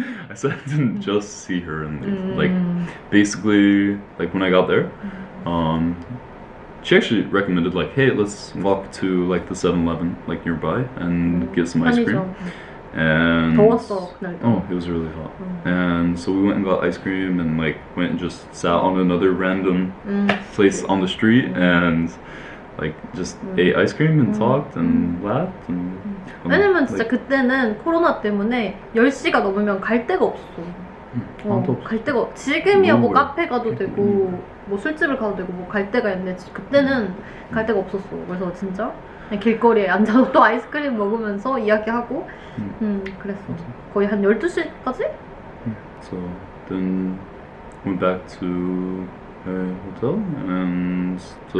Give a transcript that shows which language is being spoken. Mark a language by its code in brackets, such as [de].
[en] I said I didn't just see her and leave. Like basically, like when I got there, she actually recommended like, hey, let's walk to like the 7-Eleven like nearby and get some ice cream. And [ko] 더웠어 그날도. [en] oh, it was really hot. And so we went and got ice cream and like went and just sat on another random place on the street and like just ate ice cream and talked and laughed and [ko] 왜냐면 진짜 [en] like, [ko] 그때는 코로나 때문에 10시가 넘으면 갈 데가 없어. 아무도 없어. 갈 데가 지금이야 뭐 너무 카페 가도 되고 뭐 술집을 가도 되고 뭐 갈 데가 있는데 그때는 갈 데가 없었어. 그래서 진짜 그냥 길거리에 앉아서 또 아이스크림 먹으면서 이야기하고 그랬어. 거의 한 12시까지? [en] So then went back to a hotel, and so